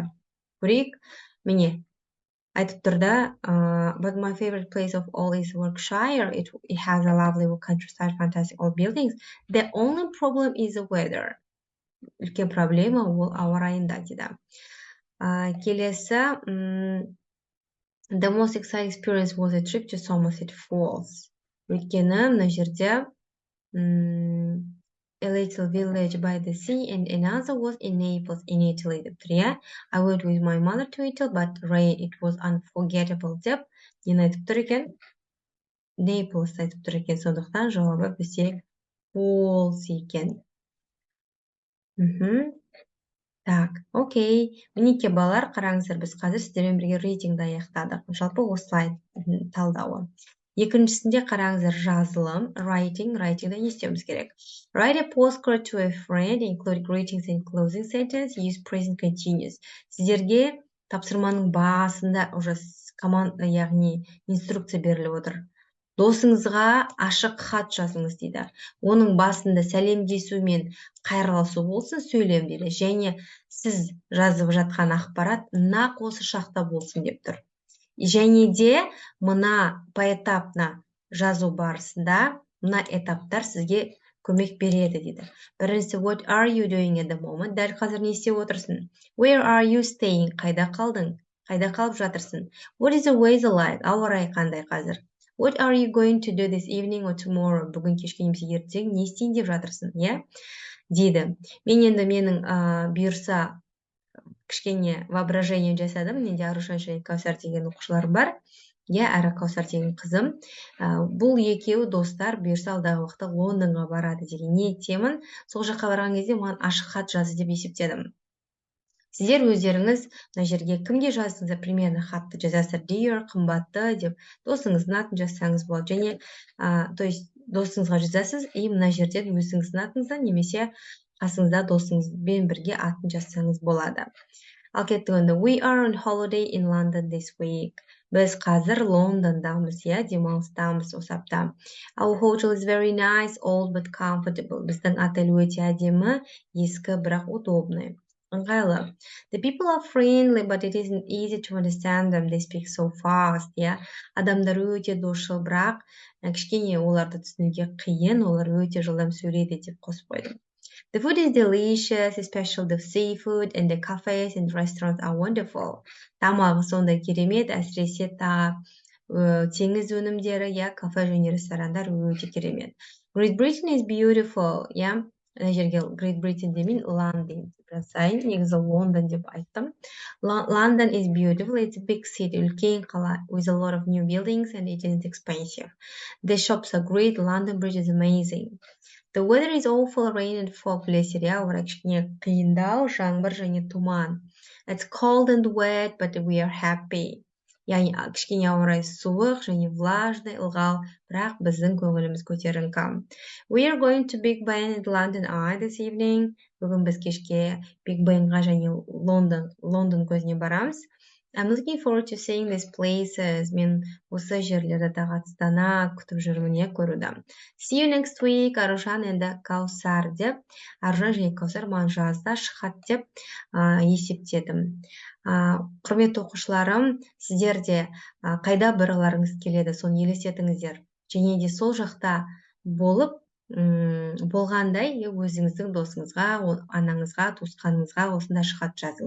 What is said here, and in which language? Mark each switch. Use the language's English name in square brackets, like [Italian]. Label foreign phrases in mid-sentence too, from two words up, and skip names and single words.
[Kazakh] Көрейік, міне, айтып тұрда, [English] but my favorite place of all is Yorkshire. It has a lovely countryside, fantastic old buildings. The only problem is the weather. [Kazakh] Үлкен проблема ол ауа райында дейді. Келесі, [English] the most exciting experience was a trip to Somerset Falls. [Kazakh] Өйткені мына жерде [English] a little village by the sea and another was in Naples in Italy [Kazakh] деп тұр, [English] I went with my mother to Italy, but rain, it was unforgettable [Kazakh] деп нені айтып тұр екен? Naples айтып тұр екен, сондықтан жауабы бізде false екен. [Russian] Так, окей. [Kazakh] Мінеке балалар, қараңыздар, біз қазір сіздермен бірге рейтингді аяқтадық. Жалпы осылай талдауы. Екіншісінде қараңыздар, жазылым, writingді не істеуіміз керек? [English] Write a postcard to a friend, include greetings and closing sentence, use present continuous. [Kazakh] Сіздерге тапсырманың басында уже команда, яғни инструкция беріліп отыр. Досыңызға ашық хат жазыңыз дейді. Оның басында сәлемдесу мен қайырласу болсын, сөйлем дейді. Және сіз жазып жатқан ақпарат нақ осы шақта болсын деп тұр. Және де мына поэтапна жазу барысында мына этаптар сізге көмек береді дейді. Біріншісі, [English] what are you doing at the moment? [Kazakh] Дәл қазір не істеп отырсың? [English] Where are you staying? [Kazakh] Қайда қалдың? Қайда қалып жатырсың? [English] What is the weather like? [Kazakh] Ауа райы қандай қазір? [English] What are you going to do this evening or tomorrow? [Kazakh] Бүгін кешке немесе ертең не істейін деп жатырсың? Иә? Дейді. Мен енді менің бұйырса кішкене воображение жасадым. Менде Арушан және Кәусар деген оқушылар бар. Иә, әрі Кәусар деген қызым. Бұл екеуі достар бұйырса алдағы уақытта Лондонға барады деген ниеттемін. Сол жаққа барған кезде маған ашық хат жазды деп есептедім. Сіздер өздеріңіз мына жерге кімге жаздыңыздар, примерно хатты жазасыздар. Dear, қымбатты деп досыңыздың атын жазсаңыз болады. Және [Russian] то есть [Kazakh] досыңызға жазасыз, и мына жерден өзіңіздің атыңыздан немесе қасыңызда досыңызбен бірге атын жазсаңыз болады. Ал кеттік онда. [English] We are on holiday in London this week. [Kazakh] Біз қазір Лондондамыз, иә, демалыстамыз осы апта. [English] Our hotel is very nice, old but comfortable. [Kazakh] Біздің отель өте әдемі, ескі, бірақ удобный. ыңғайлы. [English] The people are friendly, but it isn't easy to understand them. They speak so fast, [Kazakh] иә. Адамдар өте досшыл, бірақ кішкене оларды түсінуге қиын, олар өте жылдам сөйлейді деп қосып қойдым. [English] The food is delicious, especially the seafood, and the cafes and restaurants are wonderful. [Kazakh] Тамағы сондай керемет, әсіресе теңіз өнімдері, иә, кафе және ресторандар өте керемет. [English] Great Britain is beautiful, [Kazakh] иә. Мына жерге Great Britain демейін, London деп жазайын. Негізі Лондон деп айттым. [English] London is beautiful. It's a big city, [Kazakh] үлкен қала, [English] with a lot of new buildings, and it is expensive. The shops are great. London Bridge is amazing. The weather is awful, rain and fog. [Kazakh] Білесіздер, иә, ауа райы кішкене қиындау, жаңбыр және тұман. [English] It's cold and wet, but we are happy. [Kazakh] Яғни кішкене ауа райы суық және влажный, ылғал, бірақ біздің көңіліміз көтеріңкі. [English] We are going to Big Ben and London Eye this evening. [Kazakh] Бүгін біз кешке Big Benға және Лондон көзіне барамыз. [English] I'm looking forward to seeing these places. [Kazakh] Мен осы жерлерді тағатсыздана күтіп жүрмін, иә, көруді. [English] See you next week. [Kazakh] Аружан енді Кәусар деп, Аружан және Кәусар маған жазды, шықат деп есептедім. Құрметті оқушыларым, сіздер де қайда барғыларыңыз келеді, соны елестетіңіздер. Және де сол жақта болып болғандай өзіңіздің досыңызға, анаңызға, туысқаныңызға осында хат жазыңыз.